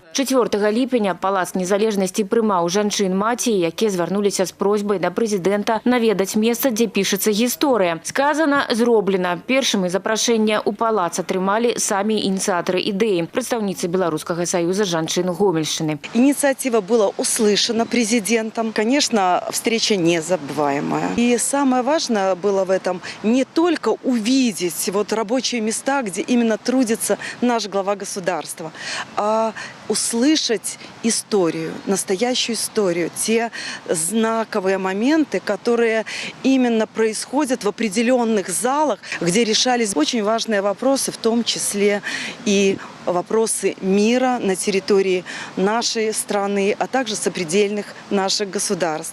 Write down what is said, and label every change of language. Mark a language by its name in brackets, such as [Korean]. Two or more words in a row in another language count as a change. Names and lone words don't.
[Belarusian] 4 ліпеня палац незалежнасці прымаў жанчын-маці, якія звярнуліся з просьбай да прэзідэнта наведаць месца, дзе пішацца гісторыя. Сказана, зроблена. Першымі запрашэнне ў палац атрымалі самі ініцыятары ідэі, прадстаўніцы Беларускага саюза жанчын Гомельшчыны. [Russian] Инициатива была услышана президентом. Конечно, встреча незабываемая. И самое важное было в этом не только увидеть рабочие места, где именно трудится наш глава государства, а услышать историю, настоящую историю, те знаковые моменты, которые именно происходят в определенных залах, где решались очень важные вопросы, в том числе и вопросы мира на территории нашей страны, а также сопредельных наших государств.